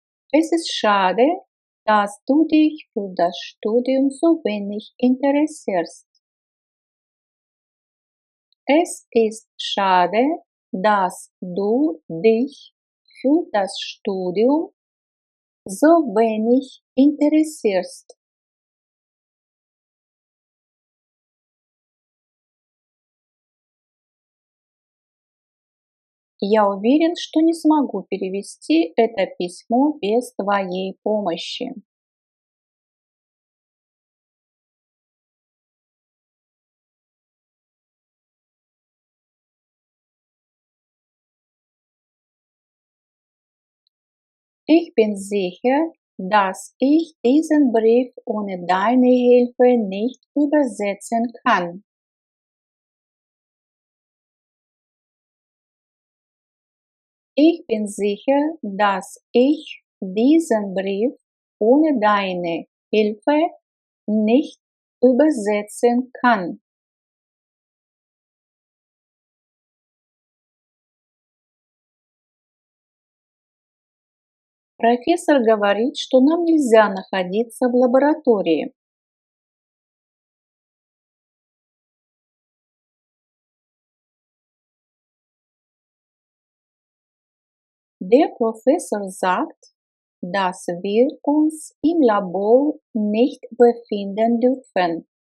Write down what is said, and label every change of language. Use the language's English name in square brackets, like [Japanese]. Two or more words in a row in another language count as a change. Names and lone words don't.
[German] Es ist schade, dass du dich für das Studium so wenig interessierst. Es ist schade, dass du dich für das Studium so wenig interessierst. [Russian] Я уверен, что не смогу перевести это письмо без твоей помощи. [German] Ich bin sicher, dass ich diesen Brief ohne deine Hilfe nicht übersetzen kann. Ich bin sicher, dass ich diesen Brief ohne deine Hilfe nicht übersetzen kann. [Russian] Профессор говорит, что нам нельзя находиться в лаборатории. [German] Der Professor sagt, dass wir uns im Labor nicht befinden dürfen.